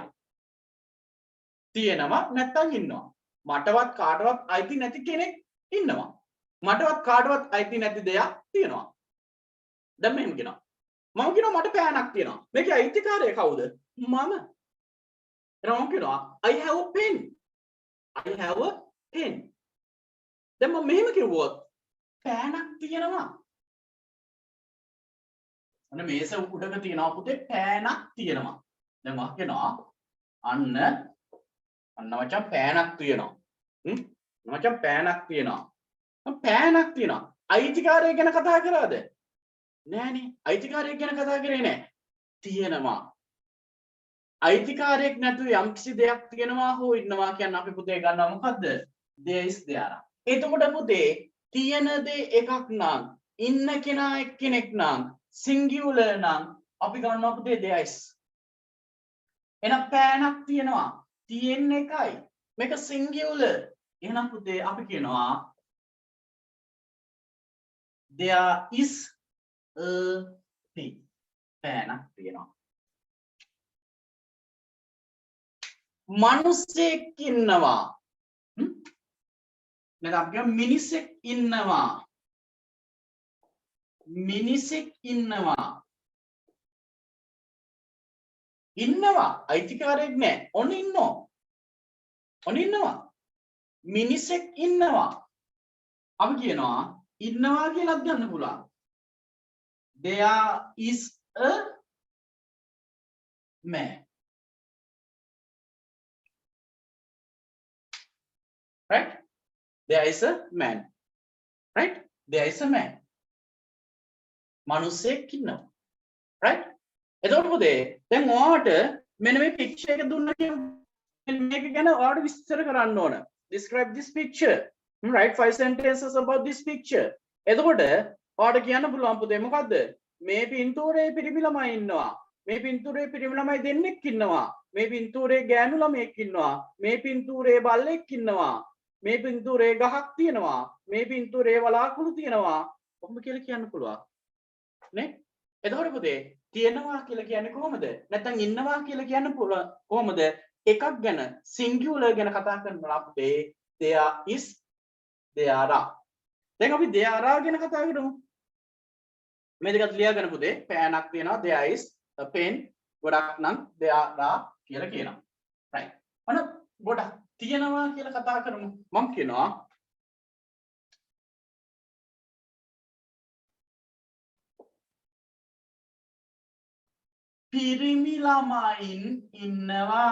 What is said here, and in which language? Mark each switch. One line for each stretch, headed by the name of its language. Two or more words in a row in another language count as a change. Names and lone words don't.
Sinhala: තියෙනවා නැත්තම් ඉන්නවා. මටවත් කාටවත් අයිති නැති කෙනෙක් ඉන්නවා. මටවත් කාටවත් අයිති නැති දෙයක් තියෙනවා. දැන් මෙහෙම කියනවා. මම කියනවා මට පෑනක් තියෙනවා. මේකේ අයිතිකාරය කවුද? මම. එනවා මම කියනවා
English: I have a pen. I have a pen.
Sinhala: දැන් මම මෙහෙම කිව්වොත් පෑනක් තියෙනවා. අන්න මේස උඩක තියෙනවා පුතේ පෑනක් තියෙනවා. දැන් මම කියනවා අන්න මචං පෑනක් තියෙනවා. මචං පෑනක් තියෙනවා. පෑනක් තියෙනවා. අයිතිකාරය ගැන කතා කරාද? නෑනේ. අයිතිකාරය ගැන කතා කරේ නෑ. තියෙනවා. අයිතිකාරයක් නැතුව යම්කිසි දෙයක් තියෙනවා හෝ ඉන්නවා කියන අපි පුතේ ගන්නවා මොකද්ද? there. එතකොට පුතේ තියෙන දේ එකක් නම් ඉන්න කෙනා එක්කෙනෙක් නම් singular නම් අපි ගන්නවා පුතේ
English: there is.
Sinhala: එහෙනම් පෑනක් තියෙනවා. තියෙන එකයි. මේක singular. එහෙනම් පුතේ අපි කියනවා
English: there is a pen.
Sinhala: පෑනක් තියෙනවා. මිනිසෙක් ඉන්නවා. නැත්නම් අපි කියමු මිනිසෙක් ඉන්නවා. මිනිසෙක් ඉන්නවා. ඉන්නවා අයිතිකාරයෙක් නැහැ. ඔන්න ඉන්නවා. ඔන්න ඉන්නවා. මිනිසෙක් ඉන්නවා. අපි කියනවා ඉන්නවා කියලාත් ගන්න පුළුවන්.
English: there is a man. right there is a man. right there is a man.
Sinhala: මිනිසෙක් ඉන්නවා. right එතකොට පුතේ දැන් ඔයාට මෙන්න මේ picture එක දුන්නා කියන්නේ මේක ගැන ඔයාට විස්තර කරන්න ඕන.
English: describe this picture. write 5 sentences about this picture.
Sinhala: එතකොට ඔයාට කියන්න පුළුවන් පුතේ මොකද්ද? මේ පින්තූරේ පිරිමි ළමයි ඉන්නවා. මේ පින්තූරේ පිරිමි ළමයි දෙන්නෙක් ඉන්නවා. මේ පින්තූරේ ගෑනු ළමයෙක් ඉන්නවා. මේ පින්තූරේ බල්ලෙක් ඉන්නවා. මේ පින්තූරේ ගහක් තියෙනවා. මේ පින්තූරේ වලාකුළු තියෙනවා. කොහොමද කියලා කියන්න පුළුවන්. නේ? එතකොට පුතේ තියෙනවා කියලා කියන්නේ කොහොමද? නැත්නම් ඉන්නවා කියලා කියන්න පුළුවන් කොහොමද? එකක් ගැන singular ගැන කතා කරනවා පුතේ
English: there is there are.
Sinhala: දැන් අපි
English: there are
Sinhala: ගැන කතා කරමු. මේ දෙකත් ලියාගන්න පුතේ පෑනක් තියෙනවා
English: there is a pen
Sinhala: ගොඩක් නම්
English: there are
Sinhala: කියලා කියනවා. right. අන්න ගොඩක් තියෙනවා කියලා කතා කරමු. මම කියනවා පිරිමි ළමයින් ඉන්නවා.